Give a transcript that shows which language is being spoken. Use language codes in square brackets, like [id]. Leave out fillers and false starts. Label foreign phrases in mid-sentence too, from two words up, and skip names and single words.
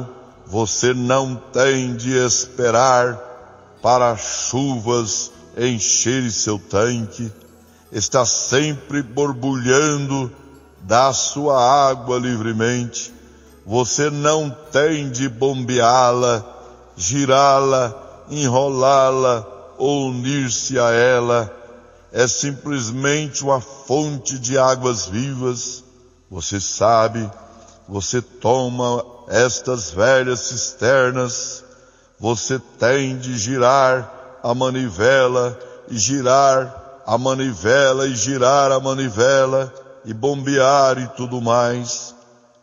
[pt] Você não tem de esperar para chuvas encherem seu tanque. Está sempre borbulhando da sua água livremente. Você não tem de bombeá-la, girá-la, enrolá-la ou unir-se a ela. É simplesmente uma fonte de águas vivas. Você sabe, você toma estas velhas cisternas, você tem de girar a manivela, e girar a manivela, e girar a manivela, e bombear e tudo mais.